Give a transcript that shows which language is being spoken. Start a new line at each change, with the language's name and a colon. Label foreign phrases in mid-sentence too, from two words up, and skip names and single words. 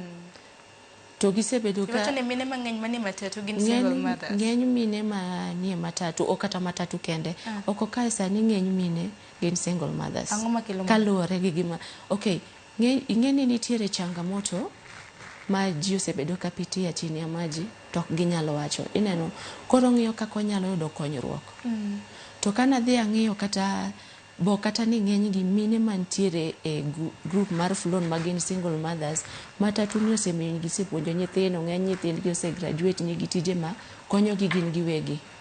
Luo (Kenya and Tanzania): To gisebedo ka wacho ni mine mang'eny manie matatu gin
English: single mothers.
Luo (Kenya and Tanzania): Ng'eny mine ma nie matatu o kata matatu kende. Oko kae sani ng'eny mine gin
English: single mothers.
Luo (Kenya and Tanzania): Ang'o makelo kaluwore gi gima ing'eni nitiere changamoto ma ji osebedo ka pitia
Swahili: chini ya maji
Luo (Kenya and Tanzania): to ok ginyalo wacho. Ineno koro ng'iyo kako nyalo yudo konyruok. To kana dhi ang'iyo kata ni ng'eny gi mine mantiere e group mar Flon ma gin
English: single mothers,
Luo (Kenya and Tanzania): matatu ni osemiyo gisepuonjo nyithindo, ng'eny nyithindgi ose graduate ni gi tije ma konyogi gin giwegi.